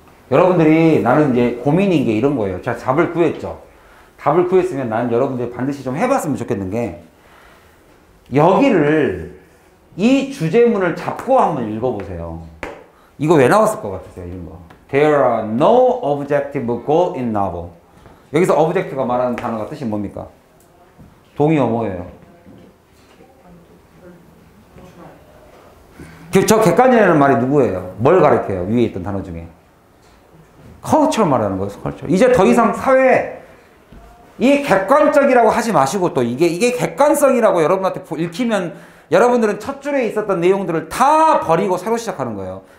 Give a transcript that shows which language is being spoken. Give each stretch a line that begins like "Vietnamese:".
Korean: 여러분들이 나는 이제 고민인 게 이런 거예요. 제가 답을 구했죠. 답을 구했으면 나는 여러분들이 반드시 좀 해봤으면 좋겠는 게 여기를 이 주제문을 잡고 한번 읽어보세요. 이거 왜 나왔을 것 같으세요? 이런 거.
English: There are no objective goal in novel.
Korean: 여기서 object가 말하는 단어가 뜻이 뭡니까? 동의어 뭐예요? 저 객관이라는 말이 누구예요? 뭘 가리켜요? 위에 있던 단어 중에. culture 말하는 거예요.
English: culture.
Korean: 이제 더 이상 사회 이 객관적이라고 하지 마시고 또 이게 객관성이라고 여러분한테 읽히면 여러분들은 첫 줄에 있었던 내용들을 다 버리고 새로 시작하는 거예요.